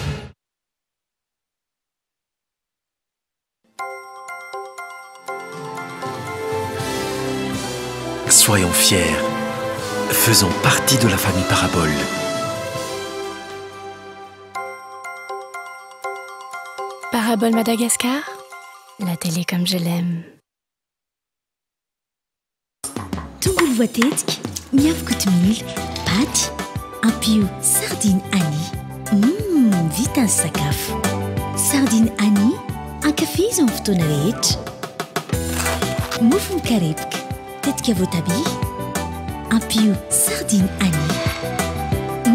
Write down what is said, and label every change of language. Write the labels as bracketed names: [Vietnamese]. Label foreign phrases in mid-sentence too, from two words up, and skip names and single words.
[French] Soyons fiers, faisons partie de la famille Parabole. Parabole Madagascar, la télé comme je l'aime. [Malagasy] Tongolo voatetika, miavaka tomily, paty, ampio sardine Annie. Vita ny sakafo. Sardine Annie, ankafizo amin'ny fotoana rehetra. Mofo mikarepoka, tetika voatabia, ampio sardine Annie.